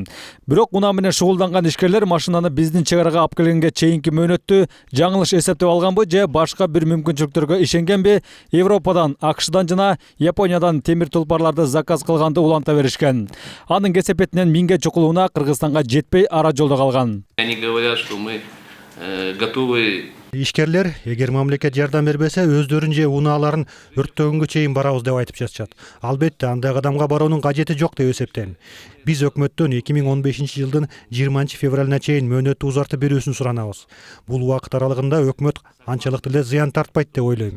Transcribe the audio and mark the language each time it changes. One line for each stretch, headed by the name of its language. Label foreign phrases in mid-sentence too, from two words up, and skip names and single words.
Kyrgyz: Бирок унаа менен шугулданган ишкерлер машинаны биздин чек арага алып келгенге чейинки мөөнөттү жаңылыш эсептеп алганбы же башка бир мүмкүнчүлүктөргө ишенгенби, Европадан, АКШдан жана Япониядан темир тулпарларды заказ кылганды уланта беришкен. Анын кесепетинен 1000ге чукул унаа Кыргызстанга жетпей ара жолдо калган.
Russian: Они говорят, что мы готовы.
Kyrgyz: Ишкерлер, эгер мамлекет жардам бербесе, өздөрүн же унааларын өрттөгөнгө чейин барабыз деп айтып жатышат. Албетте, андай кадамга баруунун кажети жок деп эсептейм. Биз өкмөттөн 2015-жылдын 20-февралына чейин мөөнөттү узартып берүүсүн суранабыз. Бул убакыт аралыгында өкмөт анчалык деле зыян тартпайт деп ойлойм.